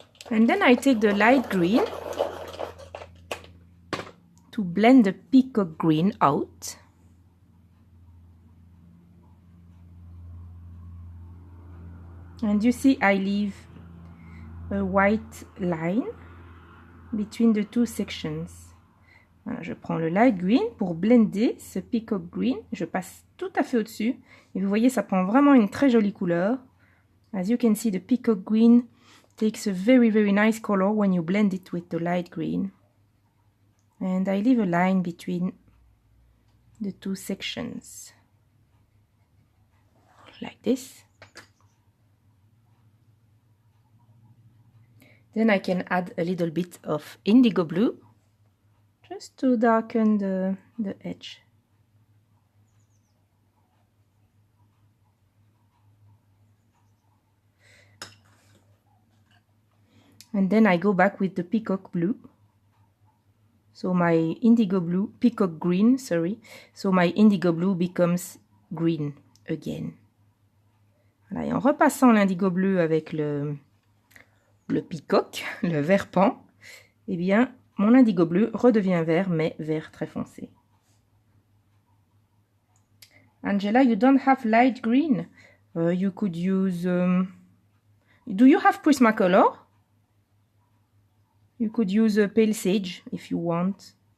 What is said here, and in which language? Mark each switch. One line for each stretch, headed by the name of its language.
English: And then I take the light green to blend the peacock green out. And you see I leave a white line between the two sections.
French: Voilà, je prends le light green pour blender ce peacock green. Je passe tout à fait au-dessus. Et vous voyez, ça prend vraiment une très jolie couleur.
English: As you can see, the peacock green takes a very, very nice color when you blend it with the light green. And I leave a line between the two sections. Like this. Then I can add a little bit of indigo blue. Just to darken the edge. And then I go back with the peacock blue. So my indigo blue, peacock green, sorry. So my indigo blue becomes green again.
French: Voilà, et en repassant l'indigo bleu avec le peacock, le vert pan, eh bien, mon indigo bleu redevient vert, mais vert très foncé.
English: Angela, you don't have light green. You could use... do you have Prismacolor? You could use a pale sage if you want.